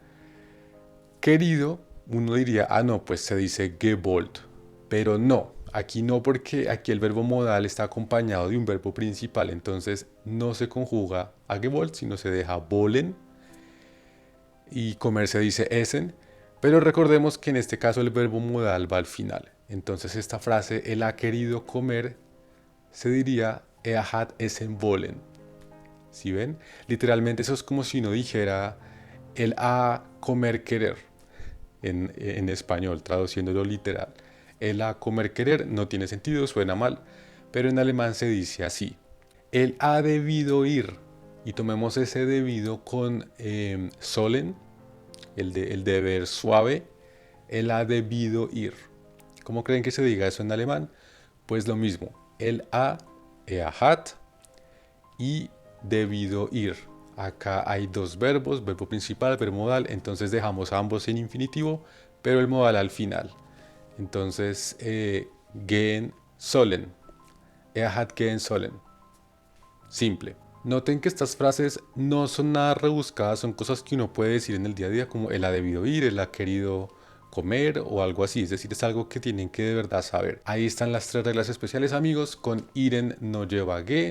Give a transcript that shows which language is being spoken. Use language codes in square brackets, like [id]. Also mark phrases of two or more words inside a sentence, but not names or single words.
[es] Querido, uno diría, ah, no, pues se dice gewollt, pero no, aquí no porque aquí el verbo modal está acompañado de un verbo principal, entonces no se conjuga a gewollt, sino se deja wollen y comer se dice essen, pero recordemos que en este caso el verbo modal va al final, entonces esta frase, él ha querido comer, se diría, [de] hat essen wollen. [es] ¿Sí ven? Literalmente eso es como si uno dijera, él ha comer querer. En español, traduciéndolo literal. El a comer querer no tiene sentido, suena mal, pero en alemán se dice así. Él ha debido ir, y tomemos ese debido con sollen, el deber suave, él ha debido ir. ¿Cómo creen que se diga eso en alemán? Pues lo mismo, él ha, hat, y debido ir. Acá hay dos verbos, verbo principal, verbo modal, entonces dejamos ambos en infinitivo, pero el modal al final. Entonces, [de] gehen sollen. Hat gehen sollen. [es] Simple. Noten que estas frases no son nada rebuscadas, son cosas que uno puede decir en el día a día, como él ha debido ir, él ha querido comer o algo así. Es decir, es algo que tienen que de verdad saber. Ahí están las 3 reglas especiales, amigos. Con iren no lleva ge.